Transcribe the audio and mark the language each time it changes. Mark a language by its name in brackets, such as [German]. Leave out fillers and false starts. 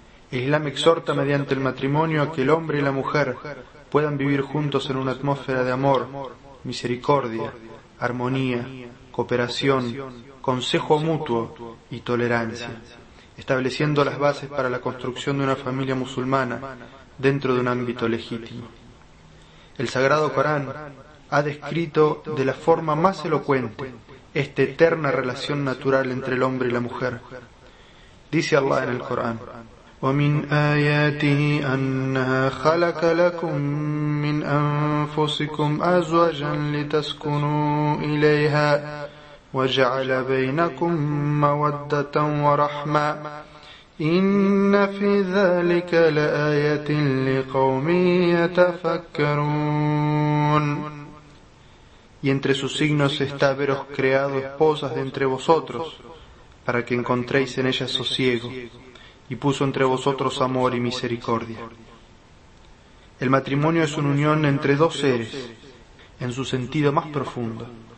[Spanish] El Islam exhorta mediante el matrimonio a que el hombre y la mujer puedan vivir juntos en una atmósfera de amor, misericordia, armonía, cooperación, consejo mutuo y tolerancia, estableciendo las bases para la construcción de una familia musulmana dentro de un ámbito legítimo. El Sagrado Corán ha descrito de la forma más elocuente esta eterna relación natural entre el hombre y la mujer. Dice Allah en el Corán: [Arabic] وَمِنْ آيَاتِهِ أَنَّهَا خَلَقَ لَكُم مِّنْ أَنفُسِكُمْ أَزْوَاجًا لِتَسْكُنُوا إِلَيْهَا وَجَعَلَ بَيْنَكُم مَّوَدَّةً وَرَحْمَةً إِنَّ فِي ذَلِكَ لَآيَةٍ لِّقَوْمٍ يَتَفَكَّرُونَ. [Spanish] Y entre sus signos está haberos creado esposas de entre vosotros, para que encontréis en ellas sosiego, y puso entre vosotros amor y misericordia. El matrimonio es una unión entre dos seres, en su sentido más profundo.